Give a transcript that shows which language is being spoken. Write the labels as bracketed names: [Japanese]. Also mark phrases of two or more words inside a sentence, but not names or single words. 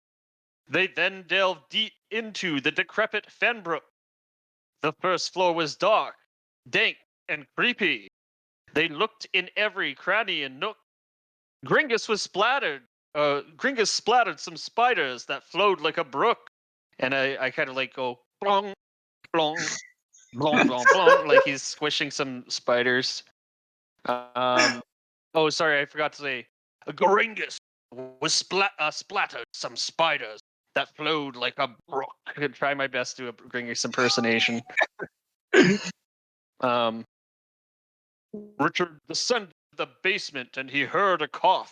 [English] They then delved deep into the decrepit Fenbrook. The first floor was dark, dank, and creepy. They looked in every cranny and nook. Gringus splattered some spiders that flowed like a brook. And I kind of like go blong, blong, blong, blong, blong, like he's squishing some spiders. Oh, sorry, I forgot to say. Gringus was splattered some spiders that flowed like a brook. I could try my best to do a Gringus impersonation. Richard descended the basement and he heard a cough.